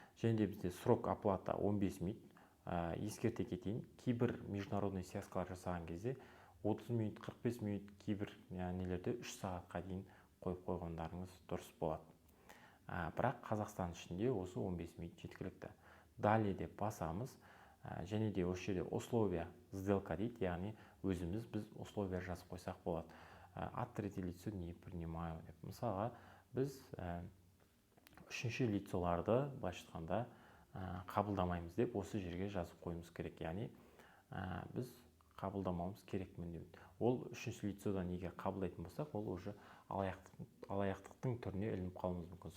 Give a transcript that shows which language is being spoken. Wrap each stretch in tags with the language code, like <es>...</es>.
<kk>Және де бізде срок оплата 15 минут. Ескерте кетейін, кейбір международный связкалар жасаған кезде 30 минут, 45 минут, кейбір нелерде 3 сағатқа дейін қойып қойғандарыңыз дұрыс болады. Бірақ Қазақстан ішінде осы 15 минут жеткілікті. Далее деп басамыз. Және де осы жерде условия сделка дейді, яғни біз условия жазып қойсақ болады.</kk> <ru>От третьего лица не принимаю деп.</ru> <kk>Мысалға, біз үшінші лицоларды былайша айтқанда қабылдамаймыз деп осы жерге жазып қоюымыз керек. Яғни біз қабылдамауымыз керекпін деп. Ол үшінші лицодан неге қабылдайтын болсақ, ол уже алаяқтықтың түріне ілініп қалуымыз мүмкін.</kk>